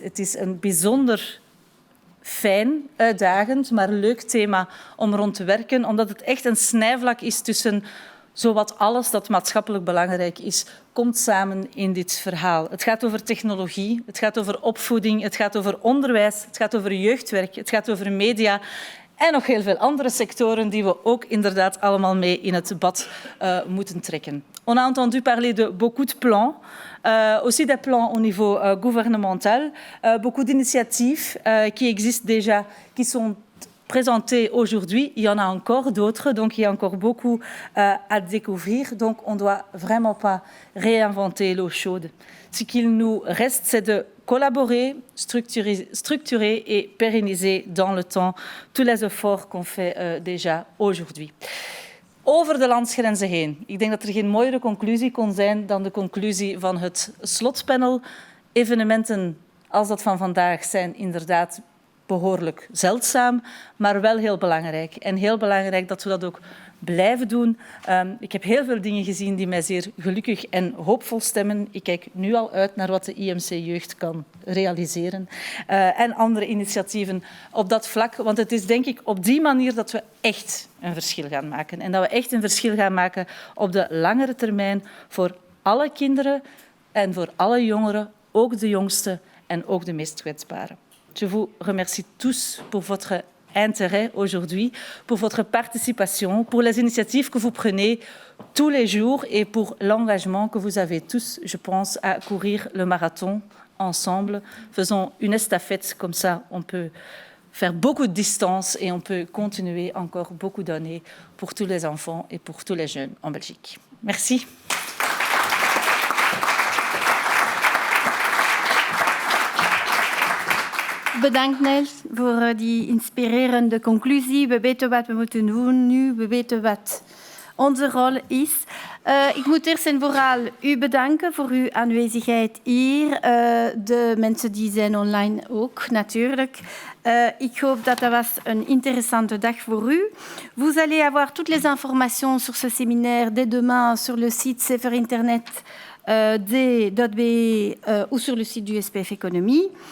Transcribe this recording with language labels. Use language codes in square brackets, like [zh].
[nl] Het is een bijzonder fijn, uitdagend, maar leuk thema om rond te werken, omdat het echt een snijvlak is tussen zowat alles dat maatschappelijk belangrijk is, komt samen in dit verhaal. Het gaat over technologie, het gaat over opvoeding, het gaat over onderwijs, het gaat over jeugdwerk, het gaat over media en nog heel veel andere sectoren die we ook inderdaad allemaal mee in het debat moeten trekken. [fr] On a entendu parler de beaucoup de plans, aussi des plans au niveau gouvernemental, beaucoup d'initiatives qui existent déjà, qui sont présentées aujourd'hui. Il y en a encore d'autres, donc il y a encore beaucoup à découvrir. Donc on ne doit vraiment pas réinventer l'eau chaude. Ce qu'il nous reste, c'est de collaborer, structurer et pérenniser dans le temps tous les efforts qu'on fait déjà aujourd'hui. [nl] Over de landsgrenzen heen. Ik denk dat er geen mooiere conclusie kon zijn dan de conclusie van het slotpanel. Evenementen als dat van vandaag zijn inderdaad behoorlijk zeldzaam, maar wel heel belangrijk. En heel belangrijk dat we dat ook blijven doen. Ik heb heel veel dingen gezien die mij zeer gelukkig en hoopvol stemmen. Ik kijk nu al uit naar wat de IMC Jeugd kan realiseren. En andere initiatieven op dat vlak. Want het is denk ik op die manier dat we echt een verschil gaan maken. En dat we echt een verschil gaan maken op de langere termijn voor alle kinderen en voor alle jongeren, ook de jongsten en ook de meest kwetsbaren. [fr] Je vous remercie tous pour votre intérêt aujourd'hui, pour votre participation, pour les initiatives que vous prenez tous les jours et pour l'engagement que vous avez tous, je pense, à courir le marathon ensemble. Faisons une estafette, comme ça on peut faire beaucoup de distance et on peut continuer encore beaucoup d'années pour tous les enfants et pour tous les jeunes en Belgique. Merci. [nl] Bedankt Nels voor die inspirerende conclusie. We weten wat we moeten doen nu. We weten wat onze rol is. Ik moet eerst en vooral u bedanken voor uw aanwezigheid hier. De mensen die zijn online ook, natuurlijk. Ik hoop dat dat was een interessante dag voor u. [fr] Vous allez avoir toutes les informations sur ce séminaire dès demain sur le site CFR Internet d.be ou sur le site du SPF Économie.